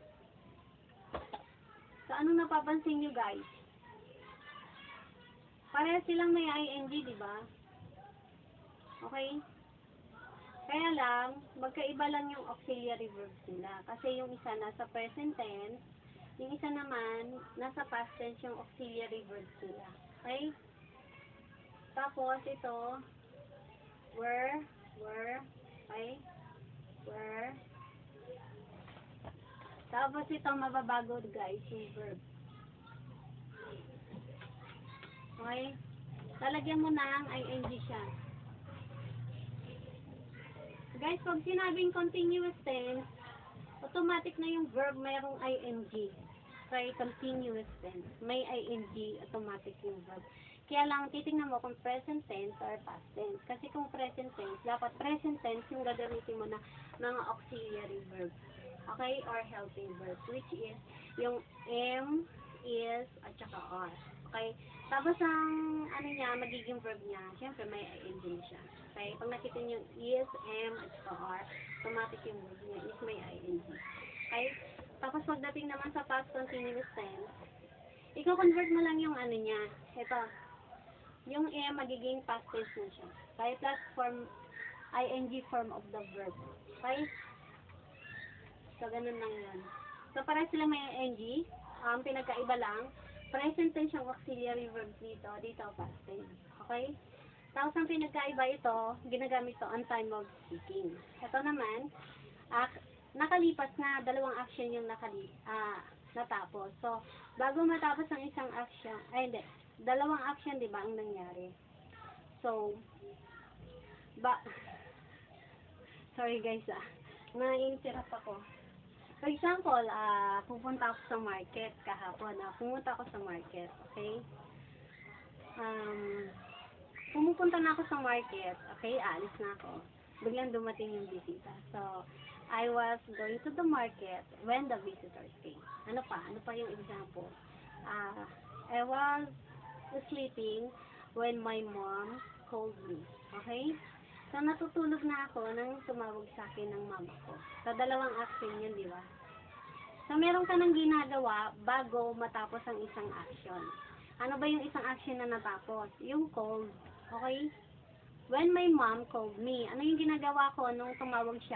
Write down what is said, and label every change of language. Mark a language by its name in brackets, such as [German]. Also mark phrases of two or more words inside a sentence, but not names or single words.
[Filipino] So, anong napapansin nyo, guys? Pareha silang may ing, di ba? Okay? Kaya lang, magkaiba lang yung [English] auxiliary verbs [Filipino] nila. Kasi yung isa nasa [English] present tense, [Filipino] yung isa naman, nasa [English] past tense [Filipino] yung [English] auxiliary verbs [Filipino] nila. Okay? Tapos, ito, [English] were, okay? Were. [Filipino] Tapos, ito, mababago, guys, yung verb. Okay? Lalagyan mo ng ing siya. Guys, pag sinabing [English] continuous tense, [Filipino] automatic na yung verb mayroong ing. [English] Okay, continuous tense. [Filipino] May ing, automatic yung verb. Kaya lang, titingnan mo kung [English] present tense or past tense. [Filipino] Kasi kung [English] present tense, [Filipino] dapat [English] present tense [Filipino] yung gagamitin mo na mga [English] auxiliary verbs. Okay, or helping verbs, which is yung am, is, [Filipino] at saka [English] are. [Filipino] Okay, tapos ang ano niya, magiging verb niya, syempre may ing din siya. Okay, pag nakita niyo yung is, am, at saka are, automatic yung verb niya [English] is may [Filipino] ing. Okay, tapos pagdating naman sa [English] past continuous tense, [Filipino] i-convert mo lang yung ano niya, ito, yung am magiging [English] past tense [Filipino] na siya. [English] Okay, plus form, ing form of the verb. [Filipino] Okay, so ganun lang yun. So para sila may ing, pinagkaiba lang, [English] present tense yung auxiliary verbs dito past tense. Okay? [Filipino] Tapos ang pinagkaiba ito, ginagamit to [English] on time of speaking. [Filipino] Ito naman, nakalipas na, dalawang action yung natapos. So, bago matapos ang isang action, ay hindi, dalawang action, di ba, ang nangyari. So, sorry guys, na-interrupt ako. [English] For example, [Filipino] pupunta ako sa market kahapon. Pumunta ako sa market, okay? Pumupunta na ako sa market, okay? Aalis na ako. Biglang dumating yung bisita. [English] So, I was going to the market when the visitors came. [Filipino] Ano pa? Ano pa yung example? [English] I was sleeping when my mom called me, okay? So, [Filipino] natutulog na ako nang tumawag sa akin ng mama ko. So, dalawang action yun, di ba? So, meron ka nang ginagawa bago matapos ang isang action. Ano ba yung isang action na natapos? [English] Yung called. Okay? When my mom called me, [Filipino] ano yung ginagawa ko nung tumawag siya?